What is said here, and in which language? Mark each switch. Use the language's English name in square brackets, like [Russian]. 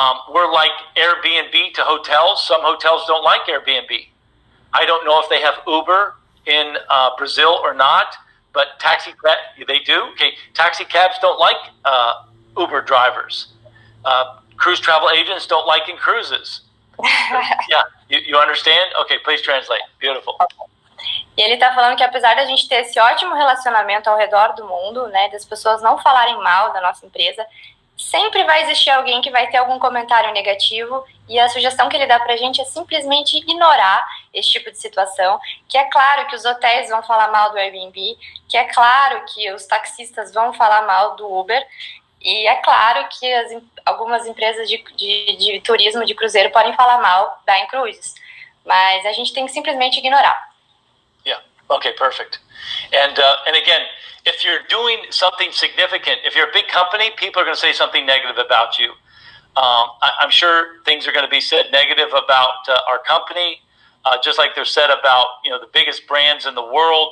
[English] We're like Airbnb to hotels. Some hotels don't like Airbnb. I don't know if they have Uber in Brazil or not, but they do. Okay, taxi cabs don't like Uber drivers. Cruise travel agents don't like inCruises. Yeah, you understand? Okay, please translate. Beautiful. [Portuguese] E ele está falando que apesar da gente ter esse ótimo relacionamento ao redor do mundo, né, das pessoas não falarem mal da nossa empresa, sempre vai existir alguém que vai ter algum comentário negativo e a sugestão que ele dá pra gente é simplesmente ignorar esse tipo de situação, que é claro que os hotéis vão falar mal do Airbnb, que é claro que os taxistas vão falar mal do Uber, e é claro que algumas empresas de turismo, de cruzeiro, podem falar mal da inCruises, mas a gente tem que simplesmente ignorar. [English] Yeah, okay, perfect. And again, if you're doing something significant, if you're a big company, people are going to say something negative about you. I'm sure things are going to be said negative about our company, just like they're said about the biggest brands in the world.